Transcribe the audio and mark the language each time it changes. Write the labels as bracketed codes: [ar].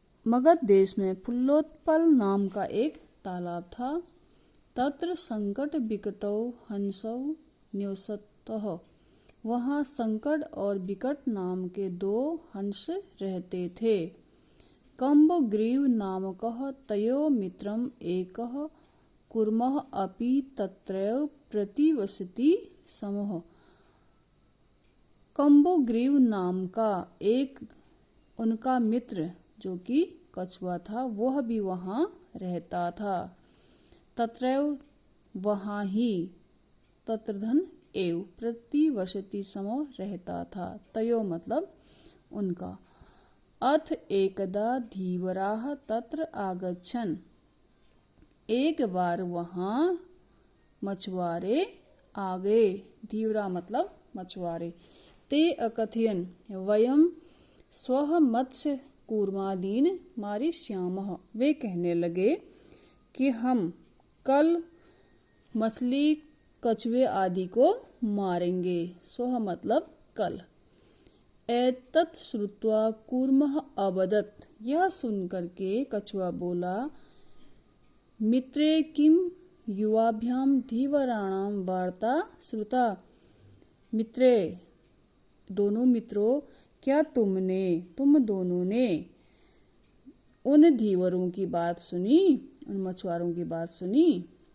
[hi] मगध देश में फुल्लोत्पल नाम का एक तालाब था। [sa] तत्र संकट विकटौ हंसौ निवसतः। [hi] वहाँ संकट और विकट नाम के 2 हंस रहते थे। [sa] कम्बग्रीव नामकः तयो मित्रम् एकः कूर्मः अपि तत्रैव प्रतिवसति समः। [hi] कम्बग्रीव नाम का एक उनका मित्र जो कि कछुआ था, वह भी वहाँ रहता था। [sa] तत्रैव [hi] वहाँ ही, [sa] तत्रधन एव प्रतिवसति समः [hi] रहता था। तयो मतलब उनका। [sa] अथ एकदा धीवराः तत्र आगच्छन्। [hi] एक बार वहाँ मछुआरे आ गए। [sa] धीवरा [hi] मतलब मछुआरे। [sa] ते अकथयन् वयं स्वः मत्स्य कूर्मादीन मारिष्यामः। [hi] वे कहने लगे कि हम कल मछली कछुए आदि को मारेंगे। स्वः मतलब कल। [sa] एतत् श्रुत्वा कूर्मः अवदत्। [hi] यह सुनकर के कछुआ बोला, [sa] मित्रे किम युवाभ्याम धीवराणाम वार्ता श्रुता। [hi] मित्रे, दोनों मित्रों, क्या तुम दोनों ने उन धीवरों की बात सुनी, उन मछुआरों की बात सुनी।